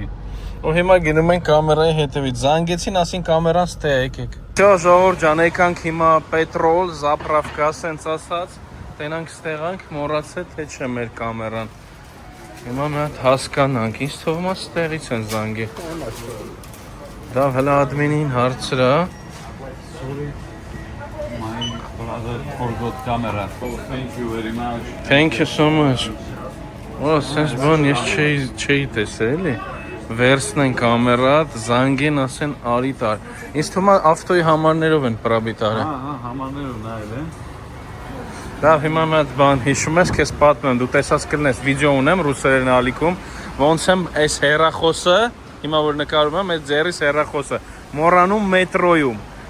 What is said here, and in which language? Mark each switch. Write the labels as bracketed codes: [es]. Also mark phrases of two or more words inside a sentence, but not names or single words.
[hy] Ու հիմա գնում ենք կամերայի հետևից, զանգեցին, ասին կամերան ստե եկեք։ Всё, ժողովուրդ ջան, եկանք հիմա պետրոլ, զապրավկա, սենց ասած, տենանք ստեղանք, մոռացել թե չէ մեր կամերան։ Հիմա մի հատ հասկանանք, ինչ թվում է ստեղից են զանգի։ Դա հələ ադմինին հարցրա։ [en] Sorry, my brother forgot camera. Thank you very much. Thank you so much. [hy] Ո, սենց բան ես չէի տեսել, էլի։ Վերցնեն կամերատ, զանգեն, ասեն արի տար։ Ինձ թվում է ավտոյի համարներով են պրաբիտարը։ Հա, համարներով նայել են։ Լավ, հիմա մի հատ բան հիշում ես, քեզ պատմեմ, դու տեսած կլնես, վիդեո ունեմ ռուսերեն ալիքում, ոնց եմ այս հեռախոսը, հիմա որ նկարում եմ, այս ձեռիս հեռախոսը, մոռանում մետրոյում։